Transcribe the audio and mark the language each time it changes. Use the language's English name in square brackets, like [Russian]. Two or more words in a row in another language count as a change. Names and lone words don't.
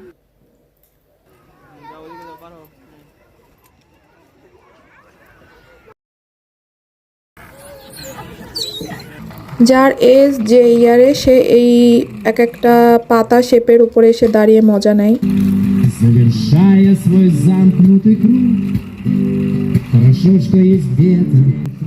[Bangla] যার এজ যে ইয়ারে সে এই এক একটা পাতা শেপের উপরে এসে দাঁড়িয়ে মজা নেয়। [Russian] Завершая свой замкнутый круг, хорошо, что есть где-то